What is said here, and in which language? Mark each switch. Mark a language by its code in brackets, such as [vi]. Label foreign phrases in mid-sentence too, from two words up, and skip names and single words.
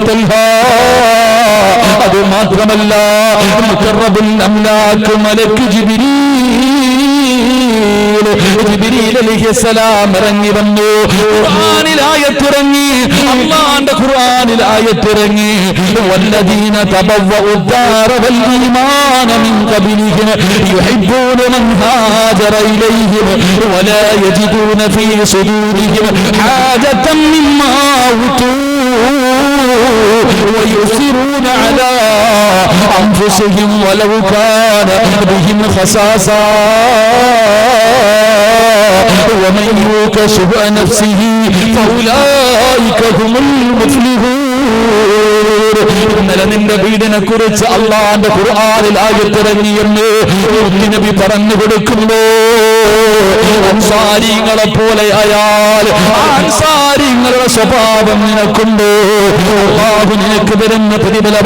[ml] തൽഹ അത് മാത്രമല്ല, മുഖറബുൽ അംലാക്ക് മലക്ക് ജിബ്രീൽ അലൈഹിസ്സലാം ഇറങ്ങി വന്നു. ഖുർആനിൽ ആയത്തിറങ്ങി, അല്ലാഹുവിന്റെ ഖുർആനിൽ ആയത്തിറങ്ങി, [ar] والذين تبوءوا الدار والإيمان من قبلهم يحبون من هاجر إليهم ولا يجدون في صدورهم حاجة مما أوتوا ويؤثرون على أنفسهم ولو كان بهم خصاصة ومن يوق شح نفسه فأولئك هم المفلحون. [ml] ഇന്നലെ നിന്റെ വീടിനെ കുറിച്ച് അല്ലാഹുവിന്റെ ഖുർആനിൽ ആയത്തിറങ്ങിയെന്ന് നബി പറഞ്ഞു കൊടുക്കുന്നു. അൻസാരികളെ പോലെ ആയാൽ അൻസാരികളുടെ സ്വഭാവം നിനക്കുണ്ട്. അല്ലാഹു നിനക്ക് തരുന്ന പ്രതിഫലമാ.